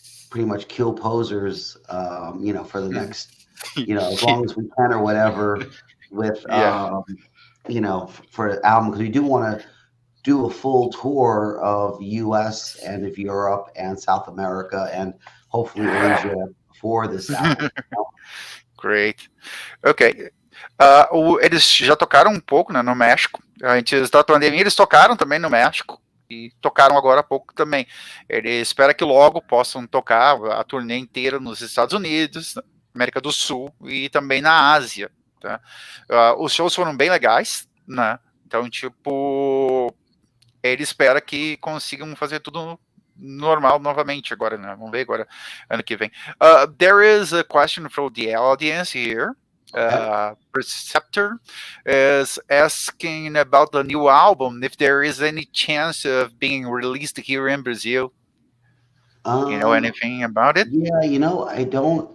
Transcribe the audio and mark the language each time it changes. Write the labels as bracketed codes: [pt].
[en] pretty much kill posers, for the next, as long as we can or whatever with, for the album, because we do want to do a full tour of US and of Europe and South America and hopefully Asia for this album. Great. Ok. [pt] Eles já tocaram um pouco, né, no México. Antes da pandemia, eles tocaram também no México. E tocaram agora há pouco também. Ele espera que logo possam tocar a turnê inteira nos Estados Unidos, na América do Sul e também na Ásia. Tá? Os shows foram bem legais, né? Então, tipo, ele espera que consigam fazer tudo normal novamente agora, né? Vamos ver agora, ano que vem. [en] There is a question from the audience here. Preceptor is asking about the new album, if there is any chance of being released here in Brazil. You know anything about it? Yeah, I don't.